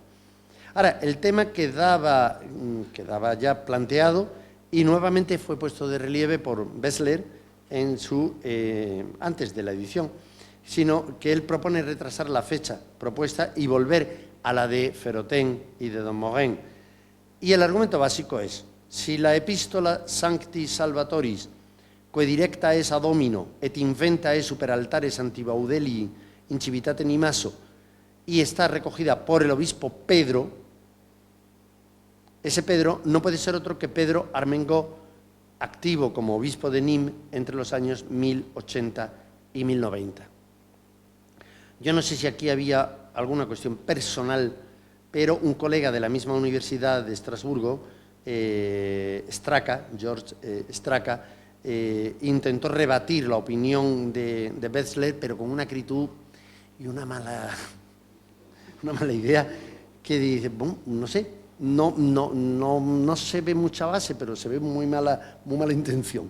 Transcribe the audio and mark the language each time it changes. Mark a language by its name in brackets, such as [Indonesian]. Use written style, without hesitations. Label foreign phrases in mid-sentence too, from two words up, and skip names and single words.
[Spanish] Ahora, el tema quedaba ya planteado y nuevamente fue puesto de relieve por Bessler antes de la edición, sino que él propone retrasar la fecha propuesta y volver a la de Ferotén y de don Morin. Y el argumento básico es: si la epístola Sancti Salvatoris, [Latin] que directa es a Domino, et inventa es super altares antibaudelii in civitate Nimaso, [Spanish] y está recogida por el obispo Pedro, ese Pedro no puede ser otro que Pedro Armengó, activo como obispo de Nîmes entre los años 1080 y 1090. Yo no sé si aquí había alguna cuestión personal, pero un colega de la misma Universidad de Estrasburgo, George Straka, intentó rebatir la opinión de Bessler, pero con una acritud y una mala idea, que dice, bueno, no sé, no se ve mucha base, pero se ve muy mala intención.